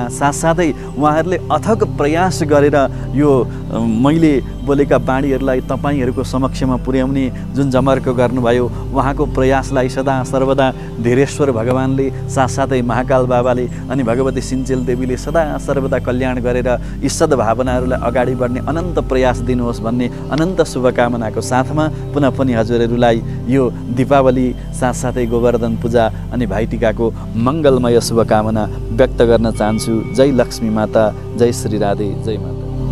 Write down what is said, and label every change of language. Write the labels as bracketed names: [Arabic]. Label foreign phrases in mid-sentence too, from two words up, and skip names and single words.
[Nepali] साथसाथै उहाँहरूले अथक प्रयास गरेर यो मैले बोलेका बाणीहरूलाई तपाईँहरूको समक्षमा पुर्याउने जुन जमर्को गर्नुभयो उहाँको प्रयासलाई सदा सर्वदा धेरेश्वर भगवानले साथसाथै महाकाल बाबाले अनि भगवती सिन्चेल देवीले सदा सर्वदा कल्याण गरेर यी सद्भावनाहरूलाई अगाडि बढ्ने अनन्त प्रयास दिनुहोस् भन्ने अनन्त शुभकामनाको साथमा पुनः पनि हजुरहरूलाई यो दीपावली साथसाथै गोवर्धन पूजा अनि भाइटिकाको मङ्गलमय शुभकामना व्यक्त गर्न चाहन्छु। जय लक्ष्मी माता, जय श्री राधे, जय माता।